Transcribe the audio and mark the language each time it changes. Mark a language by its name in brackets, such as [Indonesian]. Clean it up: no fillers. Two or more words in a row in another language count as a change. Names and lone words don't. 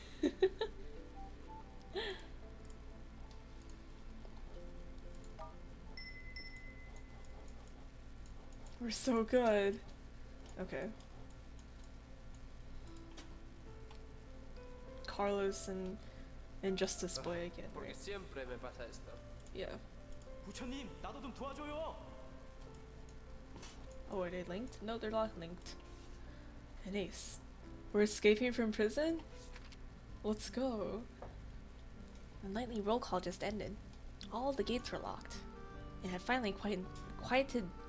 [English] We're so good. Okay. Carlos and Justice Boy again, [Spanish] Porque [English] right? [Spanish] siempre me pasa esto. [English] Yeah. [Korean] 부처님, 나도 좀 도와줘요. [English] Oh, are they linked? No, they're not linked. An ace. We're escaping from prison? Let's go. The nightly roll call just ended. All of the gates were locked. It had finally quietened.